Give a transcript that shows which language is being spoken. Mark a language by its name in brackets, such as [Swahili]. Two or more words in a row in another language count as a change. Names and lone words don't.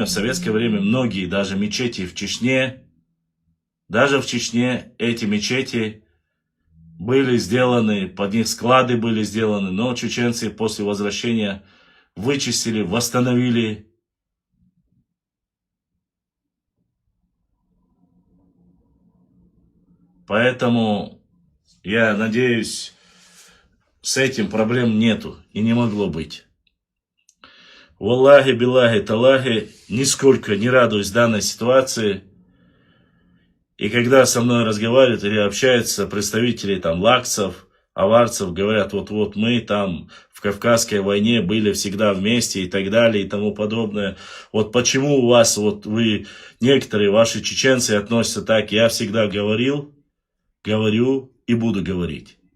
[Russian] В советское время многие, даже мечети в Чечне, даже в Чечне эти мечети были сделаны, под них склады были сделаны, но чеченцы после возвращения вычистили, восстановили. Поэтому я надеюсь, с этим проблем нету и не могло быть. [Arabic] والله بالله تالله, [Russian] нисколько не радуюсь данной ситуации. И когда со мной разговаривают или общаются представители лакцев, аварцев, говорят, вот мы там в Кавказской войне были всегда вместе и так далее и тому подобное. Вот почему у вас, вы, некоторые ваши чеченцы относятся так, я всегда говорил, говорю и буду говорить.